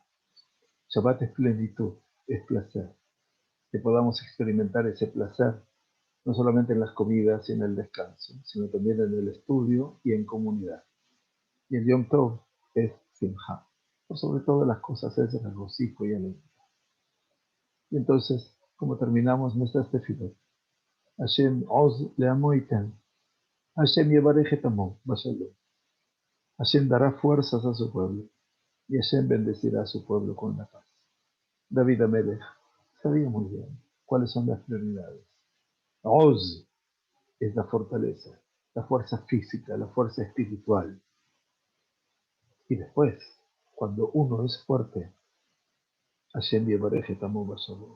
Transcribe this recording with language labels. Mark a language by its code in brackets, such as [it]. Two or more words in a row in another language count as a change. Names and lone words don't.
[es] Shabbat es plenitud, es placer. Que podamos experimentar ese placer no solamente en las comidas y en el descanso, sino también en el estudio y en comunidad. Y el [he] יום טוב [es] es simja. Por sobre todas las cosas es regocijo y alegría. Y entonces, como terminamos nuestras tefilot, [he] השם עוז לעמו יתן, השם יברך את עמו בשלום. [es] Hashem dará fuerzas a su pueblo y Hashem bendecirá a su pueblo con la paz. David Amelech sabía muy bien cuáles son las prioridades. Oz es la fortaleza, la fuerza física, la fuerza espiritual. Y después, cuando uno es fuerte, [he] השם יברך את עמו בשלום.